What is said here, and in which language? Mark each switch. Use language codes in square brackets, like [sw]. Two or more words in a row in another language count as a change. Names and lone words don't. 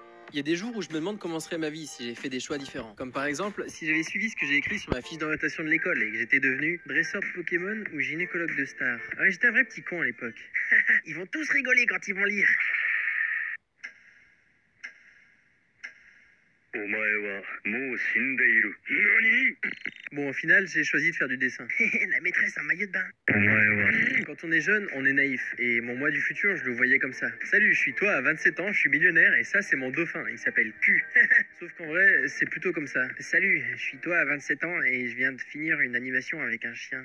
[fr] Il y a des jours où je me demande comment serait ma vie si j'ai fait des choix différents. Comme par exemple, si j'avais suivi ce que j'ai écrit sur ma fiche d'orientation de l'école et que j'étais devenu dresseur de Pokémon ou gynécologue de stars. Ouais, j'étais un vrai petit con à l'époque. Ils vont tous rigoler quand ils vont lire. [ja] お前はもう死んでいる。何？ [fr] Bon, au final, j'ai choisi de faire du dessin. La maîtresse en maillot de bain. [ja] お前は [fr] Quand on est jeune, on est naïf. Et mon moi du futur, je le voyais comme ça. Salut, je suis toi à 27 ans, je suis millionnaire et ça, c'est mon dauphin. Il s'appelle Q. Sauf qu'en vrai, c'est plutôt comme ça. Salut, je suis toi à 27 ans et je viens de finir une animation avec un chien.